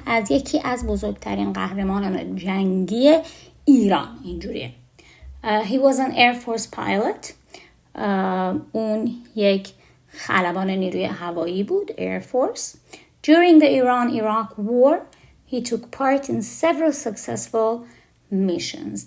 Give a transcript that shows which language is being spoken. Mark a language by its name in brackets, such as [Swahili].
[Persian] یکی از بزرگترین قهرمانان جنگی ایران اینجوریه. [English] He was an Air Force pilot. [Persian] اون یک خلبان نیروی هوایی بود، Air Force. [English] During the Iran-Iraq War, he took part in several successful missions.